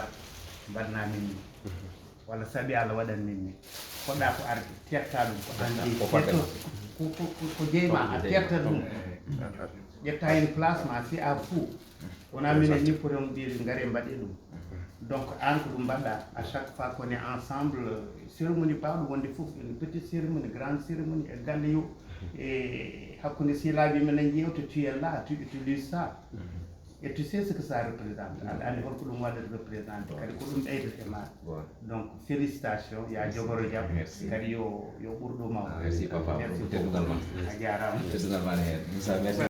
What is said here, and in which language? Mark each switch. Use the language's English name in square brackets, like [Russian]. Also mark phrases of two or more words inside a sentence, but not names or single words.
[Fula] mbaɗna min ni walla saabi Allah waɗan min ni poɗɗa ko arde terta ɗum ko andi ko jeyma a terta ɗum ƴetta hen place ma si a fou wona minen ni poton mbiyde gaare mbaɗe ɗum donc an ko ɗum mbaɗɗa [French] à chaque fois qu'on est ensemble [Fula] cérémonie bawɗo wonde foof [French] une petite cérémonie grande cérémonie [Fula] e galle yo e hakkude silaɓe minen ƴewta [French] tu es là tu utilises ça et tu sais ce que ça représente [Fula] aɗa andi holko ɗum waɗata représenté kadi ko ɗum ɓeydete ma [French] donc félicitations [Fula] ya jogoro jaam kadi yo ɓurɗo mawɗo [French] merci papa merci [Fula] teddugal ma a jarama teddugal ma hen Moussa merci